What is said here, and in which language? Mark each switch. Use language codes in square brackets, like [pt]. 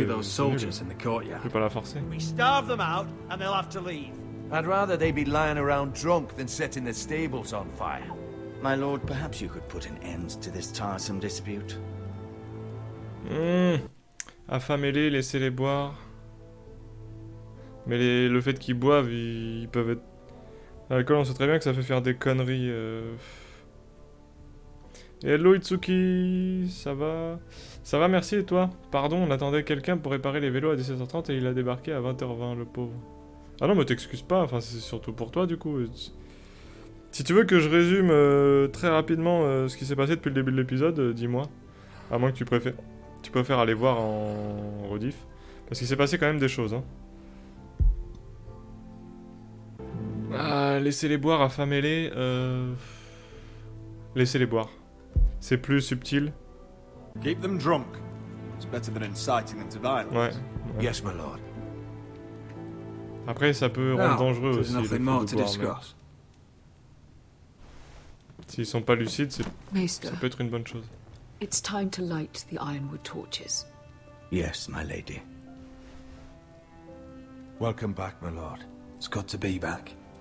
[en] see those soldiers in the courtyard. [fr] Je vais pas la forcer. [en] We starve them out, and they'll have to leave. I'd rather they be lying around drunk than setting the stables on fire. My lord, perhaps you could put an end to this tiresome dispute. [fr] Affamez-les, laissez-les boire. Mais le fait qu'ils boivent, ils peuvent être... L'alcool, on sait très bien que ça fait faire des conneries. Hello Itsuki, ça va? Ça va, merci, et toi? Pardon, on attendait quelqu'un pour réparer les vélos à 17h30 et il a débarqué à 20h20, le pauvre. Ah non, mais t'excuses pas, enfin c'est surtout pour toi du coup. Si tu veux que je résume très rapidement ce qui s'est passé depuis le début de l'épisode, dis-moi. À moins que tu préfères aller voir en rediff. Parce qu'il s'est passé quand même des choses, hein. Ah, laissez-les boire, affamez-les. Laissez-les boire. C'est plus subtil. [en] Keep them drunk. It's better than inciting them to violence. [fr] Ouais. [en] Yes, my lord. [fr] Après, ça peut rendre dangereux aussi. Le fait de boire, mais... S'ils sont pas lucides, ça peut être une bonne chose. [en] It's time to light the Ironwood torches. Yes, my lady. Welcome back, my lord. It's good to be back.